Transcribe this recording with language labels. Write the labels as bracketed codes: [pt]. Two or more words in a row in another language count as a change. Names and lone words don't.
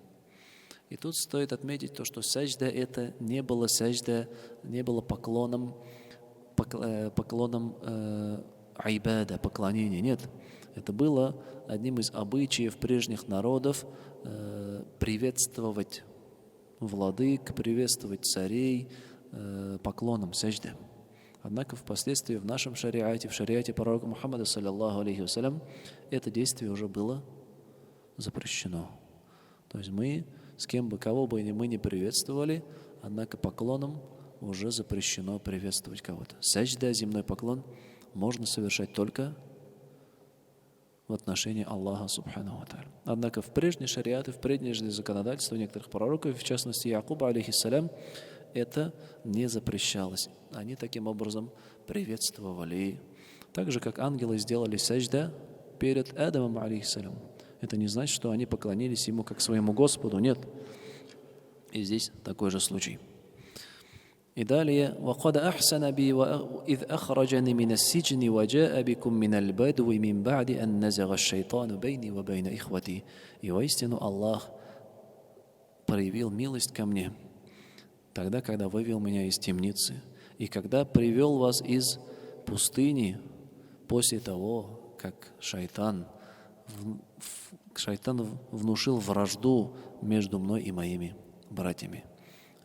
[ru] И тут стоит отметить то, что сажда это не было сажда, не было поклоном айбада, поклонения. Нет, это было одним из обычаев прежних народов приветствовать владык, приветствовать царей поклоном сажда. Однако впоследствии в нашем шариате, в шариате пророка Мухаммада, [ar] صلى الله عليه وسلم, [ru] это действие уже было запрещено. То есть мы, с кем бы, кого бы мы не приветствовали, однако поклоном уже запрещено приветствовать кого-то. Сажда, земной поклон, можно совершать только в отношении Аллаха [ar] سبحانه وتعالى. [ru] Однако в прежние шариаты, в прежнее законодательство некоторых пророков, в частности Якуба, алейхиссалям, это не запрещалось. Они таким образом приветствовали. Так же, как ангелы сделали сажда перед Адамом, алейхиссалям. Это не значит, что они поклонились ему как своему Господу. Нет. И здесь такой же случай. И далее: [ar] وَقَدْ أَحْسَنَ بِي وَإِذْ أَخْرَجَنِي مِنَ السِّجْنِ وَجَاءَ بِكُم مِّنَ الْبَدْوِ مِن بَعْدِ أَن نَّزَغَ الشَّيْطَانُ بَيْنِي وَبَيْنَ إِخْوَتِي. [ru] И воистину Аллах проявил милость ко мне тогда, когда вывел меня из темницы, и когда привел вас из пустыни после того, как шайтан внушил вражду между мной и моими братьями.